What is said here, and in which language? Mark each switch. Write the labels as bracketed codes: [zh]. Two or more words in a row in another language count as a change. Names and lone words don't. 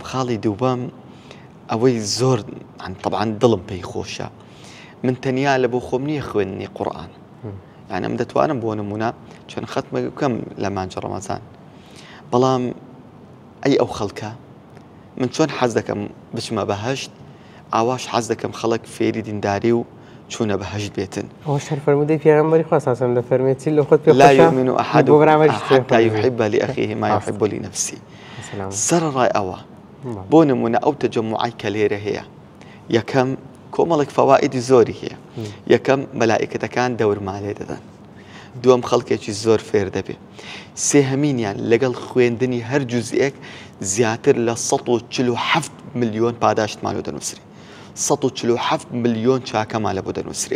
[ckb] خاڵی دووبەم ئەوەی زۆر طبعاً دڵم پێی خۆشە من تەنیا لە بۆ خۆم نییە خوێندنی قورئان یعنی ئەم دەتوانم بۆ نمونە چۆن ختمە بکەم لە مانجە ڕەمەزان بەڵام ئەی ئەو خەڵکە من چۆن حەز دەکەم بچمە بەهەشت ئاواش حەز دەکەم خەڵک فێری دینداری و چوونە بەهەشت بێتن. ئەوە شەر فەرمودەی پێغەمبەری خوا ساسم دەفەرمێت چی لە خۆت پێ [ar] لا يؤمن أحدكم حتى يحب لأخيه ما يحب لنفسه [ckb] سەرڕای ئەوە بۆ نمونە ئەو تەجەموعی کە لێرە هەیە یەکەم کۆمەڵێک فەوائیدی زۆری هەیە یەکەم مەلائیکەتەکان دەورما لێ دەدەن دووەم خەڵکێکی زۆر فێر دەبێ سێهەمینیان لەگەڵ خوێندنی هەر جوزئێک زیاتر لە 147 ملیۆن پاداشتمان لێ دەنووسرێ 147 ملیۆن چاکەمان لە بۆ دەنووسرێ